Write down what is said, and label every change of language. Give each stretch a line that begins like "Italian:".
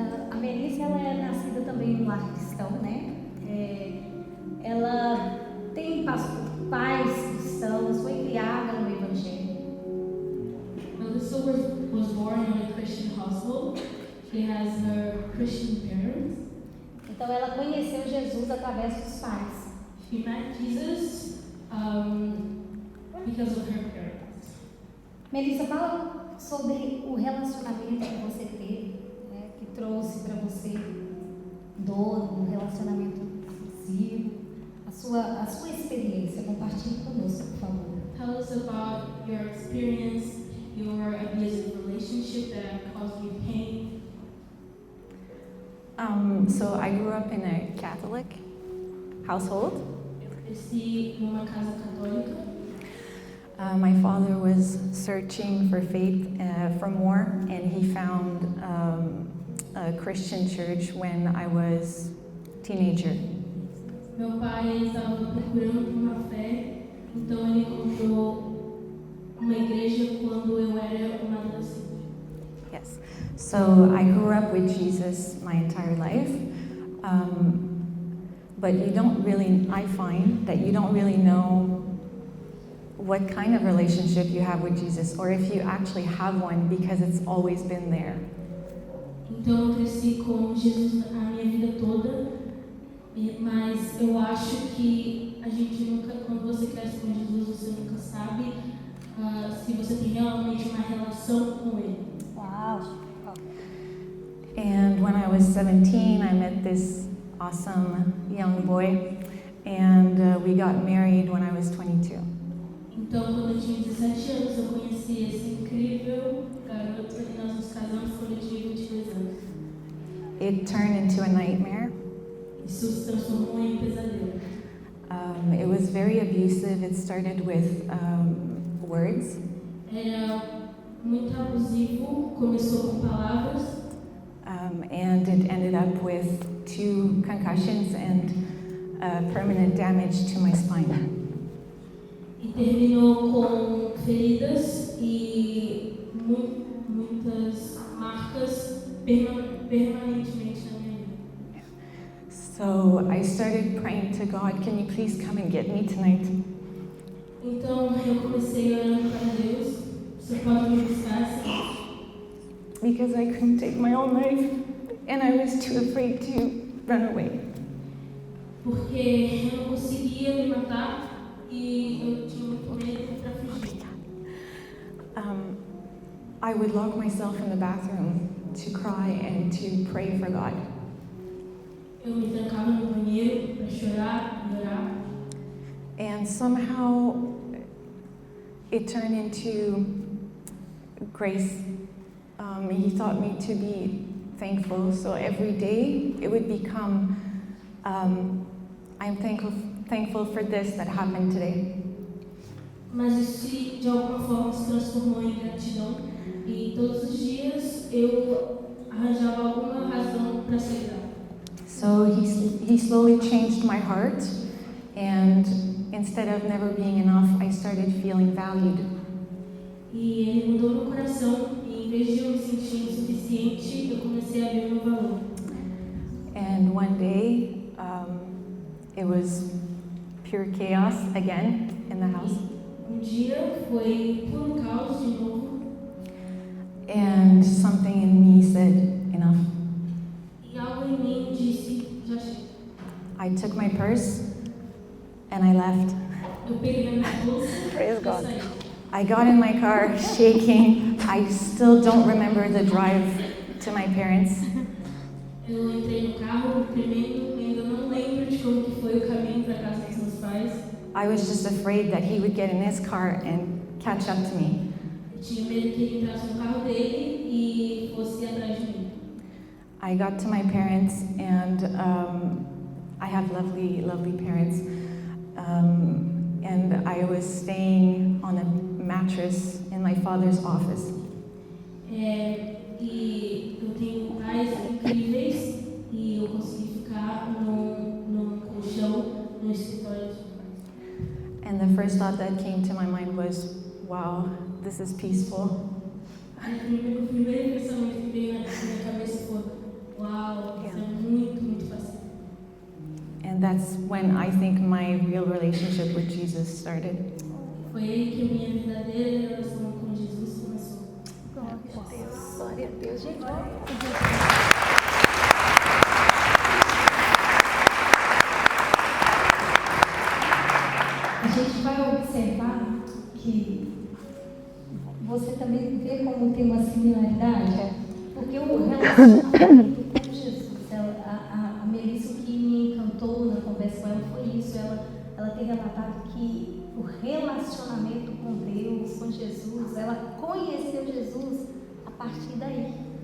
Portuguese: A Melissa, ela é nascida também no lar cristão, né? Ela tem pais cristãos, foi criada no Evangelho.
English: Melissa was born in a Christian household. She has her Christian parents.
Portuguese: Então ela conheceu Jesus através dos pais.
English: She met Jesus because of her parents.
Portuguese: Melissa, fala sobre o relacionamento que você teve, né, que trouxe para você dor, um relacionamento abusivo, a sua experiência. Compartilhe conosco, por favor.
English: Tell us about your experience, your abusive relationship that caused you pain. So I grew up in a Catholic household.
Portuguese: Eu cresci numa casa católica.
English: My father was searching for faith for more, and he found a Christian church when I was a teenager.
Portuguese: Meu pai estava procurando por uma fé, então ele encontrou uma igreja quando eu era uma adolescente.
English: Yes. So I grew up with Jesus my entire life, but I find that you don't really know what kind of relationship you have with Jesus, or if you actually have one, because it's always been there.
Portuguese: Então eu cresci com Jesus a minha vida toda, mas eu acho que a gente nunca, quando você cresce com Jesus, você nunca sabe se você tem realmente uma relação com Ele. Uau!
English: And when I was 17, I met this awesome young boy, and we got married when I was 22.
Portuguese: Então, quando eu tinha 17 anos, eu conheci esse incrível garoto e nós nos casamos quando eu tinha 22 anos.
English: It turned into a nightmare.
Portuguese: Isso se transformou em um pesadelo.
English: It was very abusive. It started with words.
Portuguese: Era muito abusivo, começou com palavras
English: And it ended up with 2 concussions and permanent damage to my spine.
Portuguese: e terminou com feridas e muitas marcas permanentemente na minha vida.
English: So I started praying to God, can you please come and get me tonight?
Portuguese: Então eu comecei orando para Deus, você pode me buscar assim?
English: Because I couldn't take my own life and I was too afraid to run away.
Portuguese: Porque eu não conseguia me matar e eu tinha muito medo para fugir.
English: I would lock myself in the bathroom to cry and to pray for God.
Portuguese: Eu me trancava no banheiro para chorar e orar.
English: And somehow it turned into grace. He taught me to be thankful. So every day it would become, I'm thankful for this that happened today.
Portuguese: Mas isso de alguma forma se transformou em gratidão e todos os dias eu arranjava alguma razão para ser grato.
English: So he slowly changed my heart, and instead of never being enough, I started feeling valued.
Portuguese: E ele mudou meu coração e em vez de eu me sentir insuficiente, eu comecei a ver o meu valor.
English: And one day, it was pure chaos again in the house.
Portuguese: Dia foi puro caos de novo
English: And something in me said, enough.
Portuguese: e algo em mim disse, já chega.
English: I took my purse and I left.
Portuguese: Eu peguei na minha bolsa
English: Praise
Portuguese: e
English: God.
Portuguese: saí.
English: I got in my car shaking. I still don't remember the drive to my parents.
Portuguese: Eu entrei no carro tremendo, ainda não lembro de como que foi o caminho para casa dos meus pais.
English: I was just afraid that he would get in his car and catch up to me.
Portuguese: Eu tinha medo que ele entrasse no carro dele e fosse atrás de mim.
English: I got to my parents, and I have lovely, lovely parents. And I was staying on a mattress in my father's office.
Portuguese: E eu tenho pais incríveis e eu consegui ficar num colchão no escritório dos meus pais.
English: And the first thought that came to my mind was, wow, this is peaceful.
Portuguese: O primeiro pensamento que veio na minha cabeça foi: uau, isso é muito, muito fácil.
English: And that's when I think my real relationship with Jesus started.
Portuguese: Foi aí que a minha verdadeira relação com Jesus começou. Glória a Deus, gente. A gente vai observar que você também vê como tem uma similaridade, porque o relacionamento com Jesus, a Melissa, o que me encantou na conversa com ela foi isso, ela tem relatado que o relacionamento com Deus, com Jesus, ela conheceu Jesus a partir daí.